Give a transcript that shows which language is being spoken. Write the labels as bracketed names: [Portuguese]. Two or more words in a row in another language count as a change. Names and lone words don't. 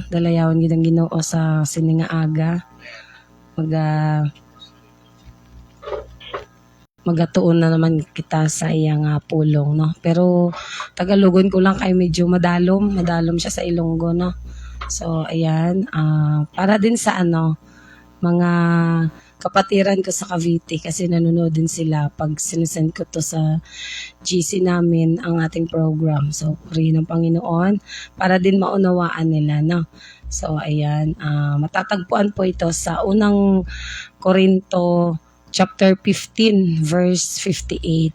[Hiligaynon] Dalayawon gid ang Ginoo sa sining nga aga. Magatuon na naman kita sa iyang pulong no. Pero Tagalogon ko lang kay medyo madalom siya sa Ilonggo no. [Filipino] So ayan, para din sa mga kapatiran ko sa Cavite kasi nanonood din sila pag sinesend ko to sa GC namin ang ating program. So, purihin ng Panginoon para din maunawaan nila, no? So, ayan, matatagpuan po ito sa unang Korinto [English] chapter 15 verse 58.